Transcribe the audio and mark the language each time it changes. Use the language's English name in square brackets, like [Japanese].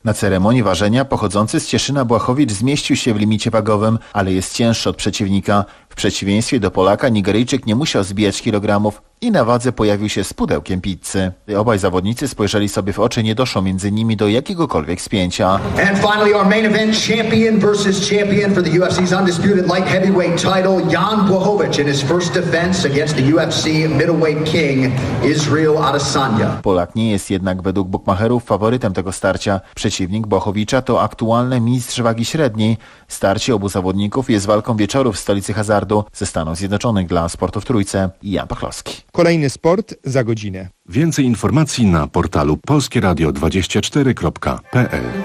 [Polish] Na ceremonii ważenia pochodzący z Cieszyna Błachowicz zmieścił się w limicie wagowym, ale jest cięższy od przeciwnika. W przeciwieństwie do Polaka, Nigeryjczyk nie musiał zbijać kilogramów i na wadze pojawił się z pudełkiem pizzy. Obaj zawodnicy spojrzeli sobie w oczy, nie doszło między nimi do jakiegokolwiek spięcia. [English] And finally our main event, champion versus champion for the UFC's undisputed light heavyweight title, Jan Błachowicz in his first defense against the UFC middleweight king, Israel Adesanya. [Polish] Polak nie jest jednak według bukmacherów faworytem tego starcia. Przeciwnik Błachowicza to aktualny mistrz wagi średniej. Starcie obu zawodników jest walką wieczorów w stolicy hazardu ze Stanów Zjednoczonych dla Sportu w Trójce. Jan Pachlowski. Kolejny sport za godzinę. Więcej informacji na portalu polskieradio24.pl.